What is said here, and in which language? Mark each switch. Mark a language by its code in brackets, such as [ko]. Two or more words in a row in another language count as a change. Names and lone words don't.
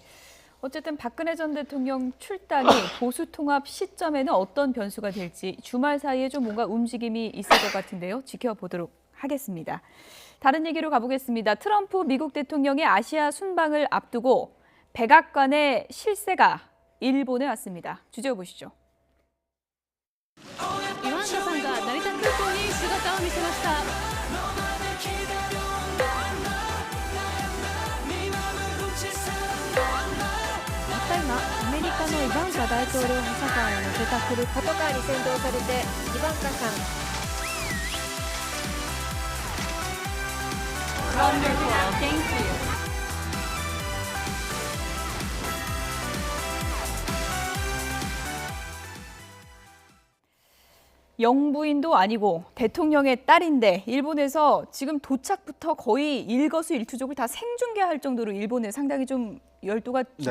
[ko] 어쨌든 박근혜 전 대통령 출당이 보수 통합 시점에는 어떤 변수가 될지 주말 사이에 좀 뭔가 움직임이 있을 것 같은데요. 지켜보도록 하겠습니다. 다른 얘기로 가보겠습니다. 트럼프 미국 대통령의 아시아 순방을 앞두고 백악관의 실세가 일본에 왔습니다. 주제 보시죠. [ja] イワンダさんが成田空港に姿を見せました。たった今、アメリカのイバンカ大統領補佐官を乗せた車パトカーに先導されてイバンカさん。 [en] Wonderful, thank you. [ko] 영부인도 아니고 대통령의 딸인데 일본에서 지금 도착부터 거의 일거수일투족을 다 생중계할 정도로 일본에 상당히 좀 열도가 좀